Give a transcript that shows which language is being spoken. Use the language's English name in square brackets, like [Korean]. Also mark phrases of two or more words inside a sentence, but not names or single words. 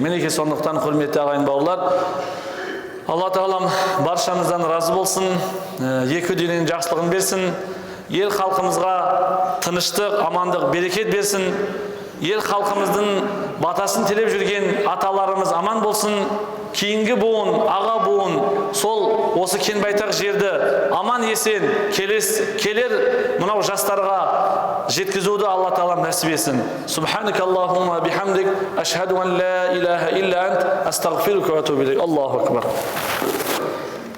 [Kazakh] Мінекей сондықтан құрметті ағайын бауырлар, Алла тағалам баршамыздан разы болсын, екі дүниенің жақсылығын берсін, ел халқымызға тыныштық, амандық, берекет берсін, ел халқымыздың батасын тілеп жүрген аталарымыз аман болсын, кейінгі буын, аға буын сол осы кен байтақ жерді аман есен келер мынау жастарға жеткізуді Алла тағала нәсіп етсін. [Arabic] سبحانك اللهم بحمدك أشهد أن لا إله إلا أنت أستغفرك وأتوب إليك. الله أكبر.